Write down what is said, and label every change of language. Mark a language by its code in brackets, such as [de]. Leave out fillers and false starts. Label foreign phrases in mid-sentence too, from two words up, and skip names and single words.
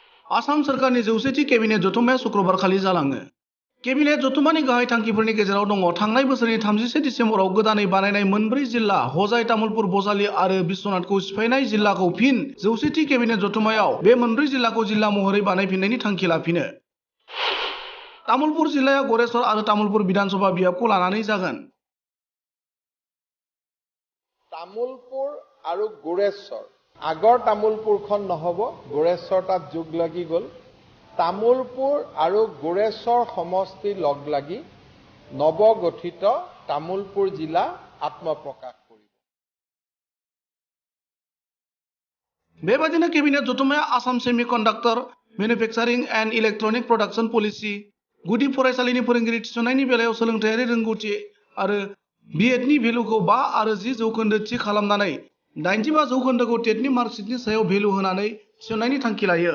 [brx] आसाम सरकारनि 100थि केबिनेट जथुम्माया शुक्रबार खालि जालाङो। केबिनेट जथुम्मानि गाहाय थांखिफोरनि गेजेराव दङ थांनाय बोसोरनि 31 दिसेम्बराव गोदानै बानायनाय मोनब्रै जिल्ला हजाय, तामुलपुर, बजालि आरो बिश्वनाथखौ सिफायनाय जिल्लाखौ फिन 100थि केबिनेट जथुम्मायाव बे मोनब्रै जिल्लाखौ जिल्ला महरै बानायफिननायनि थांखि लाफिनो। तामुलपुर जिल्लाया गरेस्वर आरो तामुलपुर विधानसभा बियाबखौ लानानै जागोन। [as] तामुलपुर আৰু গোৰেশ্বৰ আগৰ তামুলপুৰখন নহব, গোৰেশ্বৰ তাত যোগ লাগি গল। তামুলপুৰ আৰু গোৰেশ্বৰ সমষ্টি লগ লাগি নৱগঠিত তামুলপুৰ জিলা আত্মপ্ৰকাশ কৰিব। [brx] बेबादिनो केबिनेट जथुम्माया आसाम [en] semi conductor manufacturing and electronic production policy, [brx] गुदि फरायसालिनि फोरोंगिरि थिसननायनि बेलायाव सोलोंथायारि रोंगौथि आरो बिएडनि भेलुखौ 5 आरो 10 जौखोन्दो थि खालामनानै 85 जौखोन्दोखौ टेटनि मार्कशीटनि सायाव भेलु होनानै थिसननायनि थांखि लायो।